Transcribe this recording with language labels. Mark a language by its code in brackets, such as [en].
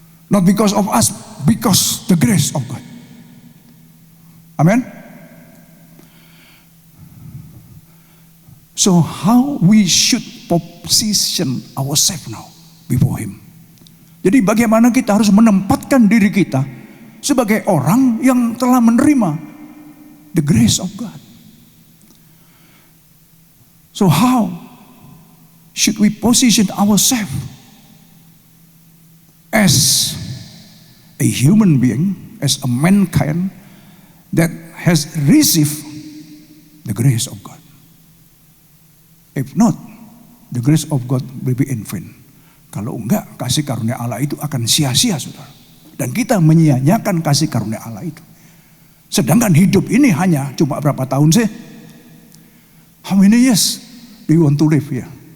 [en] Not because of us, because the grace of God. Amen. So how we should position ourselves now before Him. [id] Jadi bagaimana kita harus menempatkan diri kita sebagai orang yang telah menerima [en] the grace of God. So how should we position ourselves as a human being, as a mankind that has received the grace of God? If not, the grace of God will be in vain. [id] Kalau enggak, kasih karunia Allah itu akan sia-sia, saudara. Dan kita menyia-nyiakan kasih karunia Allah itu. Sedangkan hidup ini hanya cuma berapa tahun sih? [en] How many years do you want to live here?